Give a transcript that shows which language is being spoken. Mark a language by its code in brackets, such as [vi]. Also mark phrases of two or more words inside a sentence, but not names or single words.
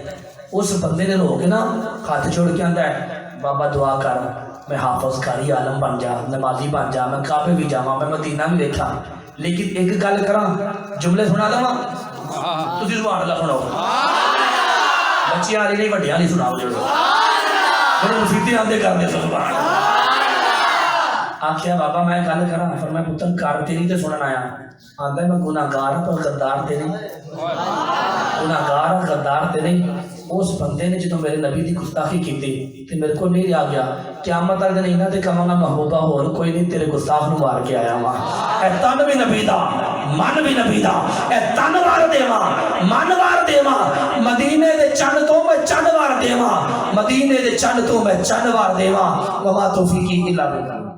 [pa] اس بندے نے رو کے نا ہاتھ جوڑ کے آندا ہے بابا دعا کر میں حافظ قاری عالم بن جا، نمازی بن جا، میں کعبے بھی جاواں، میں مدینہ بھی دیکھاں، لیکن ایک گل کراں، جملے سنا دواں، تسی سبحان اللہ سناؤ بچیاں والی نہیں وڈیاں نہیں سناؤ میرے مسیتی آندے کر دے سبحان اللہ آخیا بابا میں گل کراں فرمایا پتر کر تیری تے سنن آیا آندا میں گناہگار پر غدار تے نہیں گناہگار غدار تے نہیں اس بندے نے جدوں میرے نبی دی گستاخی کیتی تے میرے کو نہیں رہا گیا قیامت والے دن انہاں تے کہاں گا محبوبہ ہور کوئی نہیں تیرے گستاخ نو مار کے آیا وا اے تن بھی نبی دا من بھی نبی دا اے تن وار دیواں من وار دیواں مدینے دے چن تو میں چن وار دیواں مدینے دے چن تو میں چن وار دیواں [ar] وما توفیقی الا باللہ